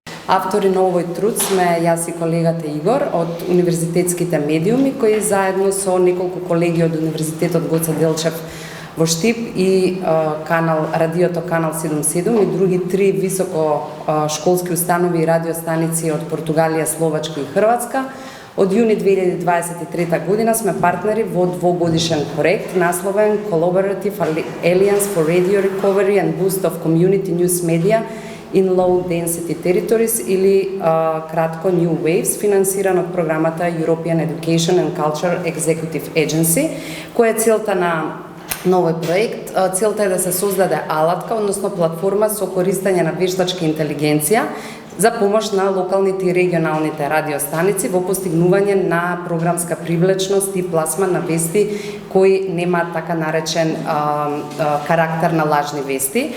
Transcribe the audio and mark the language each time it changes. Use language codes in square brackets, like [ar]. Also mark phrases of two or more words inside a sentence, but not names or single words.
[mk] Автори на овој труд сме јас и колегата Игор од Универзитетските медиуми, кои заедно со неколку колеги од Универзитетот Гоце Делчев во Штип и радиото Канал 77 и други 3 високо школски установи и радиостаници од Португалија, Словачка и Хрватска. Од јуни 2023 година сме партнери во двогодишен проект насловен Collaborative Alliance for Radio Recovery and Boost of Community News Media in Low Density Territories или кратко New Waves, финансиран од програмата European Education and Culture Executive Agency, која е целта на овој проект. Целта е да се создаде алатка, односно платформа со користење на вештачка интелигенција за помош на локалните и регионалните радиостаници во постигнување на програмска привлечност и пласман на вести кои немаат така наречен карактер на лажни вести.